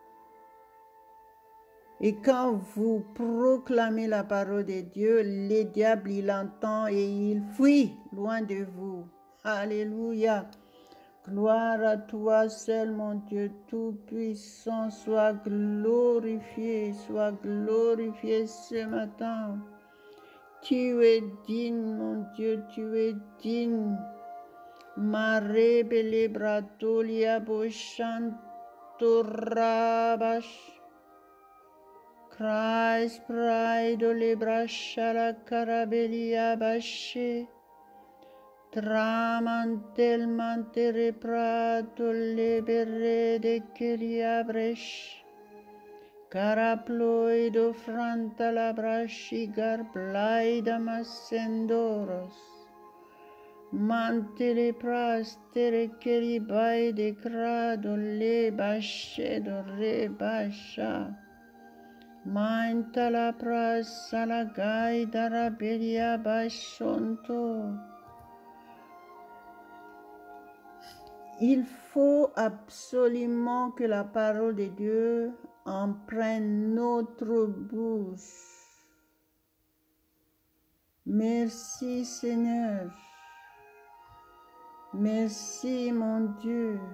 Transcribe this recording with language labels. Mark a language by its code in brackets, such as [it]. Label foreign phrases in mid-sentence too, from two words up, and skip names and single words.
[fr] Et quand vous proclamez la parole de Dieu, le diable, il entend et il fuit loin de vous. Alléluia. Gloire à toi seul, mon Dieu Tout-Puissant. Sois glorifié ce matin. Tu es digne, mon Dieu, tu es digne. Mare bele bratolia boshanto rabash. Christ pride le brasciara carabelia bashe. Tramantelmente reprato le berre de kelia bresh. Caraploido franta la brascigar blaida massendoros. Mantele prastere kelibai de crado le bashe do re basha. Mainta la prasa la gaida rabelia bashonto. Il faut absolument que la parole de Dieu emprunte notre bouche. Merci Seigneur. Merci mon Dieu.